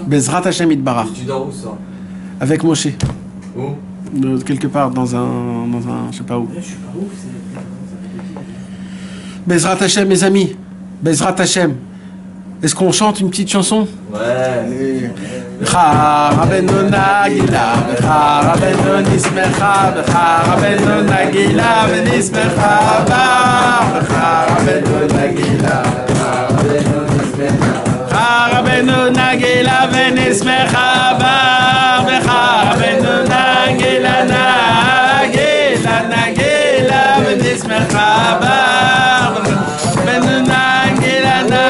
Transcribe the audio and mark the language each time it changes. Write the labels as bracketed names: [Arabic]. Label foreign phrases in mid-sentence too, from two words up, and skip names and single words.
[Hebrew] בעזרת השם יתברך. [French] Tu dors où ça? Avec Moshe. Où? Quelque part dans un, je sais pas où. [Hebrew] בעזרת השם, [French] mes amis. [Hebrew] בעזרת השם. [French] Est-ce qu'on chante une petite chanson? Ouais. [Hebrew] רבנו נגילה, רבנו נשמחה, רבנו נגילה, נשמחה, רבנו נגילה, רבנו נגילה, נשמחה, רבנו נגילה, נגילה, נשמחה, רבנו נגילה,